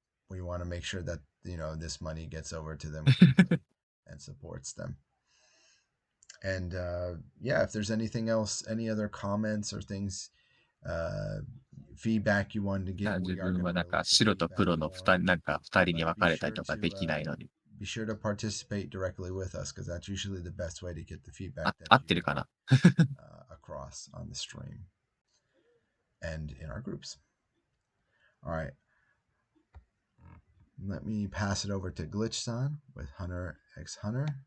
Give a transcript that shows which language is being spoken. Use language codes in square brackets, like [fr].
[en] We want to make sure that, this money gets over to them and supports them. And yeah, if there's anything else, any other comments or things, feedback you wanted to give, [ja] 自分はなんか白と黒の二人に分かれたりとかできないのに。 [en] Be sure to participate directly with us because that's usually the best way to get the feedback [ja] 合ってるかな [en] across on the stream and in our groups. All right. Let me pass it over to Glitchedd with Hunter x Hunter.